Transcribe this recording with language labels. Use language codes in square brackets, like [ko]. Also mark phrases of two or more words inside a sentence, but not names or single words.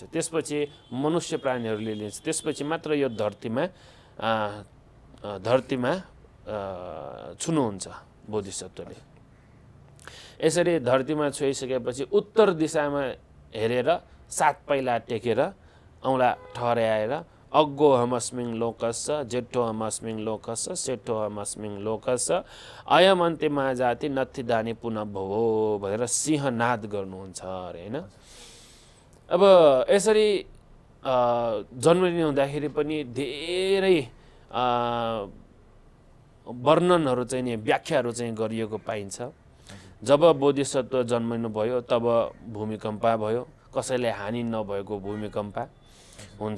[ne] त्यसपछि मनुष्य प्राणीहरूले लिन्छ। त्यसपछि मात्र यो धरतीमा छुनुहुन्छ बोधिसत्वले। यसरी धरतीमा छोइसकेपछि उत्तर दिशामा हेरेर 7 पाइला टेकेर औँला ठहर्याएर [pi] अग्गोहमस्मिङ लोकस्य जेठोहमस्मिङ लोकस्य सेठोहमस्मिङ लोकस्य अयमन्ते महाजाति नत्थिदानी पुनः भवो [ne] भनेर सिंहनाद गर्नुहुन्छ अरे हैन। अब यसरी जन्म लिनु हुँदाखेरि पनि धेरै वर्णनहरू चाहिँ नि व्याख्याहरू चाहिँ गरिएको पाइन्छ। जब बोधिसत्व जन्मिनु भयो तब भूमिकम्प भयो, कसैलाई हानि नभएको भूमिकम्प हुन्छ।